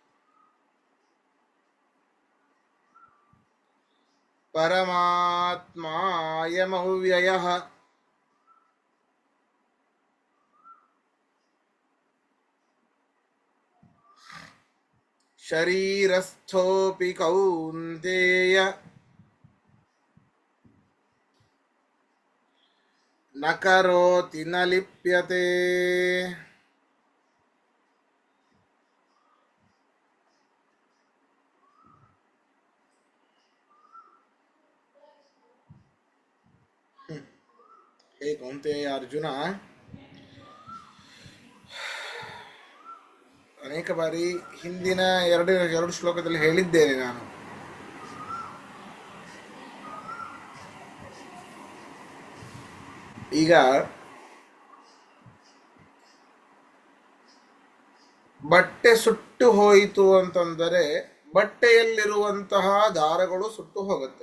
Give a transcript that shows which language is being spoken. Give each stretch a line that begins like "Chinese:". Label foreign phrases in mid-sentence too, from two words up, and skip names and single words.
Sanskrit: ಪರಮಾತ್ಮಾಯಮವ್ಯಯಃ ಶರೀರಸ್ಥೋಪಿ ಕೌಂತೆಯ ನ ಕರೋತಿ ನ ಲಿಪ್ಯತೆ. ಹೇ ಕೌಂತೆಯ ಅರ್ಜುನ,
Kannada: ಅನೇಕ ಬಾರಿ ಹಿಂದಿನ ಎರಡು ಶ್ಲೋಕದಲ್ಲಿ ಹೇಳಿದ್ದೇನೆ ನಾನು. ಈಗ ಬಟ್ಟೆ ಸುಟ್ಟು ಹೋಯಿತು ಅಂತಂದರೆ ಬಟ್ಟೆಯಲ್ಲಿರುವಂತಹ ದಾರಗಳು ಸುಟ್ಟು ಹೋಗುತ್ತೆ.